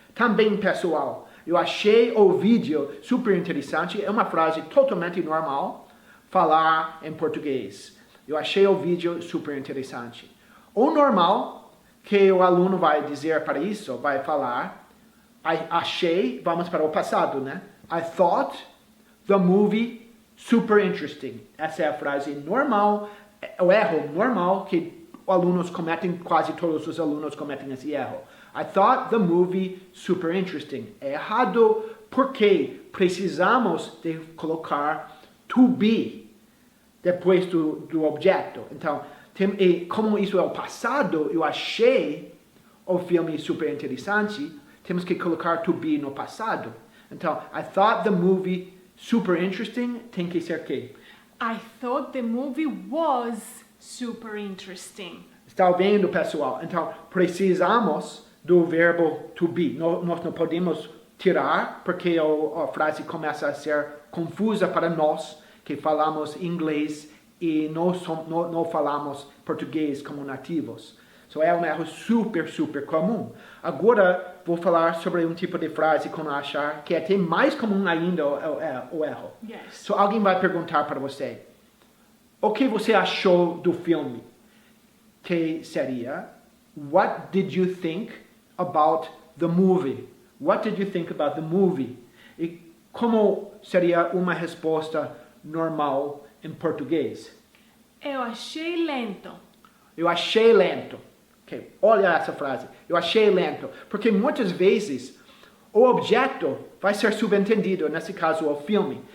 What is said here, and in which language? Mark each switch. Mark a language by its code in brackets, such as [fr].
[pt] Também, pessoal, eu achei o vídeo super interessante. É uma frase totalmente normal falar em português. Eu achei o vídeo super interessante. O normal que o aluno vai dizer para isso, vai falar, achei, vamos para o passado, né? [en] I thought the movie super interesting. [pt] Essa é a frase normal, o erro normal que alunos cometem, quase todos os alunos cometem esse erro. [en] I thought the movie super interesting. [pt] É errado porque precisamos de colocar to be depois do objeto. Então, como isso é o passado, eu achei o filme super interessante, temos que colocar to be no passado. Então, [en] I thought the movie super interesting [pt] tem que ser que? [en] I thought the movie was super interesting. [pt] Está vendo, pessoal? Então, precisamos do verbo to be. Nós não podemos tirar, porque a frase começa a ser confusa para nós, que falamos inglês e não falamos português como nativos. É um erro super, super comum. Agora, vou falar sobre um tipo de frase com achar, que é até mais comum ainda o erro. [en] Yes. [pt] Alguém vai perguntar para você, o que você achou do filme? Que seria, [en] what did you think about the movie? What did you think about the movie? [pt] E como seria uma resposta normal em português? Eu achei lento. Eu achei lento. Okay. Olha essa frase. Eu achei lento. Porque muitas vezes o objeto vai ser subentendido, nesse caso o filme.